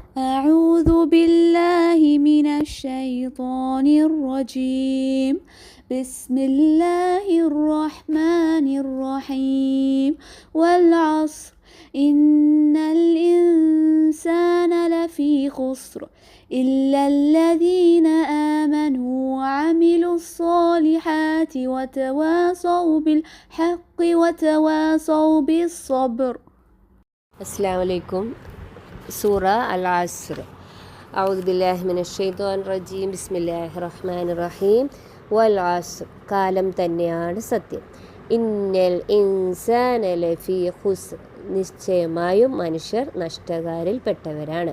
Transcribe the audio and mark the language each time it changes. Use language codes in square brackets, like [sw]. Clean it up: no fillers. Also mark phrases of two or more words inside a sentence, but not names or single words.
[ar] أعوذ بالله من الشيطان الرجيم بسم الله الرحمن الرحيم والعصر إن الإنسان لفي خسر إلا الذين آمنوا وعملوا الصالحات وتواصوا بالحق وتواصوا بالصبر. السلام عليكم. [ml] സൂറ അൽ അസ്ർ. [ar] أعوذ بالله من الشيطان الرجيم. بسم الله الرحمن الرحيم. والعصر, [ml] കാലം തന്നെയാണ് സത്യം. [ar] إن الإنسان لفي خسر, [ml] നിശ്ചയമായും മനുഷ്യർ നഷ്ടകാരിൽ പെട്ടവരാണ്.